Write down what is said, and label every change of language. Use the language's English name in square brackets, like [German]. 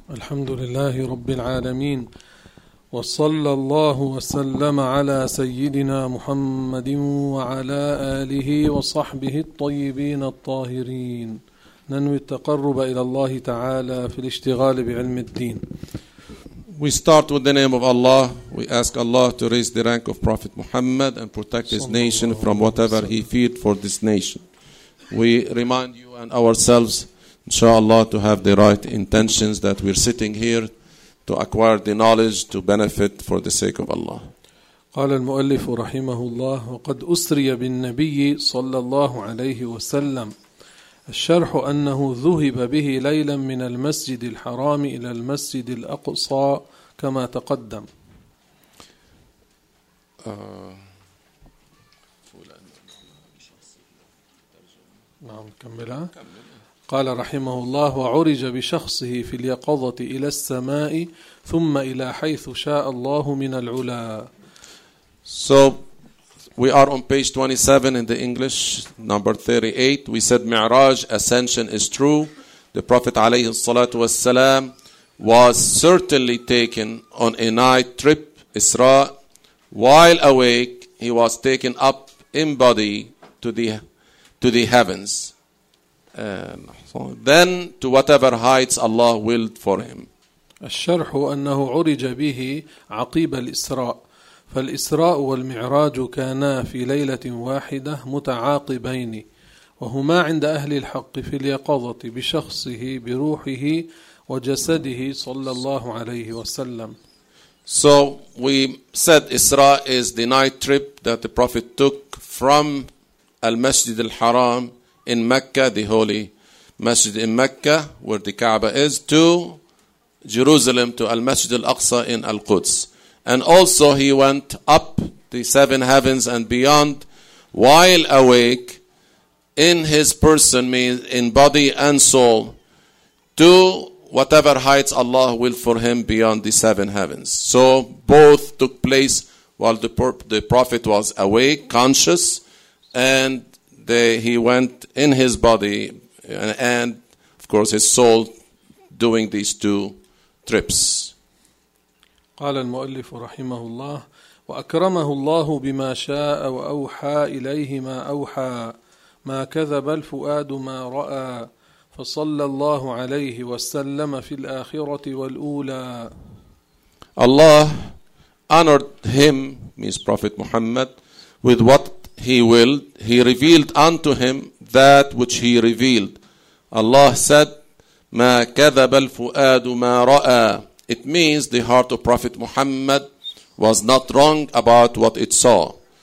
[Arabic] الحمد لله رب العالمين، وصلى الله وسلم على سيدنا محمد وعلى آله وصحبه الطيبين الطاهرين. ننوي التقرب إلى الله تعالى في الاشتغال بعلم الدين. [English] We start with the name of Allah. We ask Allah to raise the rank of Prophet Muhammad and protect his nation from whatever he feared for this nation. We remind you and ourselves, inshallah, to have the right intentions that we're sitting here to acquire the knowledge to benefit for the sake of Allah. [Arabic] قال المؤلف رحمه الله وقد أسري بالنبي صلى الله عليه وسلم الشرح أنه ذهب به ليلا من المسجد الحرام إلى المسجد الأقصى كما تقدم. نعم كملها. قال رحمه الله وعرج بشخصه في اليقظة إلى السماء ثم إلى حيث شاء الله من العلا. [English] So we are on page 27 in the English, number 38. We said Mi'raj, ascension is true. The Prophet [Arabic] عليه الصلاة والسلام [English] was certainly taken on a night trip, Isra. While awake, he was taken up in body to the heavens. Then to whatever heights Allah willed for him. [Arabic] الشرح أنه عرج به عقيب الإسراء، فالإسراء والمعراج كانا في ليلة واحدة متعاقبين، وهما عند أهل الحق في اليقظة بشخصه بروحه وجسده صلى الله عليه وسلم. [English] So we said Isra is the night trip that the Prophet took from Al-Masjid Al-Haram in Mecca, the holy Masjid in Mecca, where the Kaaba is, to Jerusalem, to Al-Masjid Al-Aqsa in Al-Quds. And also he went up the seven heavens and beyond while awake in his person, in body and soul, to whatever heights Allah will for him beyond the seven heavens. So both took place while the Prophet was awake, conscious, and he went in his body and of course his soul doing these two trips. [Arabic] قال المؤلف رحمه الله وأكرمه الله بما شاء وأوحى إليه ما أوحى ما كذب الفؤاد ما رأى فصلى الله عليه وسلم في الآخرة والأولى. [English] Allah honored him, means Prophet Muhammad, with what he willed. He revealed unto him that which he revealed. Allah said, [Arabic] مَا كَذَبَ الْفُؤَادُ مَا رَأَى. [English] It means the heart of Prophet Muhammad was not wrong about what it saw.